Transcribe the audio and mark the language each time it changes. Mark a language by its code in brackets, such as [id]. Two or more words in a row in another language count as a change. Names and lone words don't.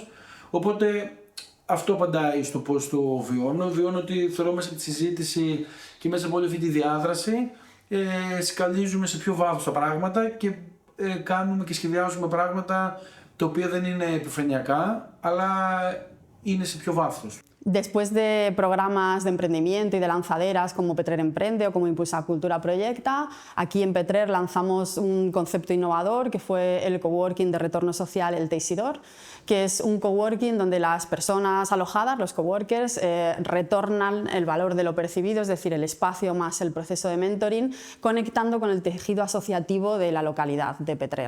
[el] Οπότε αυτό απαντάει στο πώς το βιώνω. Βιώνω ότι θεωρώ μέσα από τη συζήτηση και μέσα από όλη αυτή τη διάδραση σκαλίζουμε σε πιο βάθος τα πράγματα και κάνουμε και σχεδιάζουμε πράγματα τα οποία δεν είναι επιφανειακά, αλλά είναι σε πιο βάθος. [es] Después de programas de emprendimiento y de lanzaderas como Petrer Emprende o como Impulsa Cultura Proyecta, aquí en Petrer lanzamos un concepto innovador que fue el coworking de retorno social, el Teisidor, que es un coworking donde las personas alojadas, los coworkers, retornan el valor de lo percibido, es decir, el espacio más el proceso de mentoring, conectando con el tejido asociativo de la localidad de Petrer.